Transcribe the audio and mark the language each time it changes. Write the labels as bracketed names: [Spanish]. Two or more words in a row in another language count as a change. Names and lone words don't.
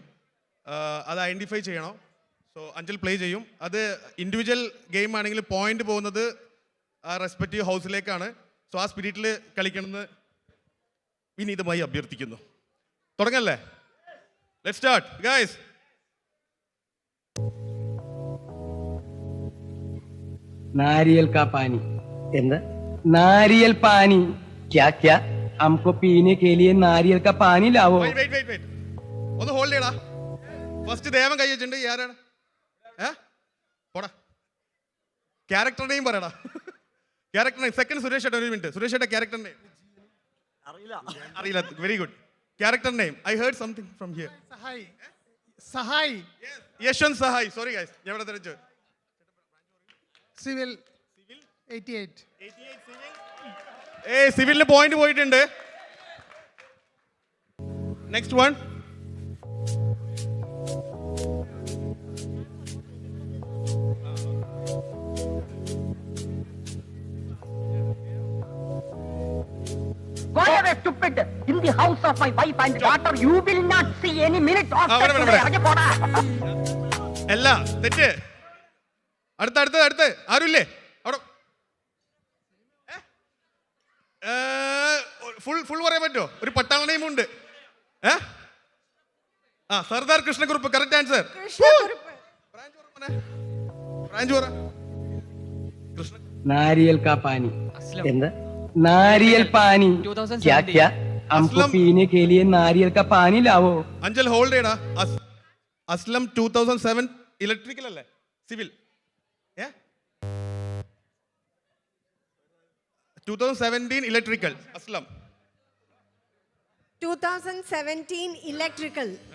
[Malayalam] അത് ഐഡൻറ്റിഫൈ ചെയ്യണം. സോ അഞ്ചൽ പ്ലേ ചെയ്യും. അത് [English] individual game [Malayalam] ആണെങ്കിൽ പോയിന്റ് പോകുന്നത് ആ റെസ്പെക്റ്റീവ് ഹൗസിലേക്കാണ്. സോ ആ സ്പിരിറ്റിൽ കളിക്കണമെന്ന് വിനീതമായി അഭ്യർത്ഥിക്കുന്നു. തുടങ്ങല്ലേ? [English] let's start guys. [Hindi] नारियल का पानी [Malayalam] എന്താ [Hindi] नारियल पानी क्या क्या हमको पीने के लिए नारियल का पानी लाओ. [Malayalam] വെയിറ്റ് ഒന്ന് ഹോൾഡ് ചെയ്യടാ. ഫസ്റ്റ് ദേവൻ കൈ വെച്ചിട്ടുണ്ട്. ആരാണ്? പോടാ. [English] character name [Malayalam] പറയടാ. [English] character name. [Malayalam] സെക്കൻഡ് സുരേഷ് ഏട്ടാ, ഒരു മിനിറ്റ്. സുരേഷ് ഏട്ടാ [English] character name [Malayalam] അറിയില്ല. [English] very good. character name I heard something from here. [Malayalam] സഹായ് യശ്വന്ത് സഹായ്. [English] sorry guys, [Malayalam] ഞാൻ ഇവിടെ തെരഞ്ഞു. സിവിൽ 88. സിവിലിന് പോയിന്റ് പോയിട്ടുണ്ട്. [English] next one. Go away, stupid! In the house of my wife and daughter, you will not see any minute of [Malayalam] ഇവിടെ. അല്ല, തെറ്റ്. അടുത്ത് ആരുമില്ലേ അവിടെ? ഫുൾ പറയാൻ പറ്റുമോ? ഒരു പട്ടാള നെയിമുണ്ട്. സർദാർ കൃഷ്ണകുറുപ്പ്. [English] correct answer. [Malayalam] ബ്രാഞ്ച് പറ. [Hindi] नारियल का पानी [Malayalam] എന്താ [Hindi] नारियल पानी क्या क्या हमको असलम। पीने के लिए नारियल का पानी लाओ. [Malayalam] അഞ്ചൽ ഹോൾഡ് ചെയ്യടാ. അസ്ലം 2007 ഇലക്ട്രിക്കൽ അല്ലേ? സിവിൽ 2017 ഇലക്ട്രിക്കൽ. അസ്ലം [English] 2017 electrical.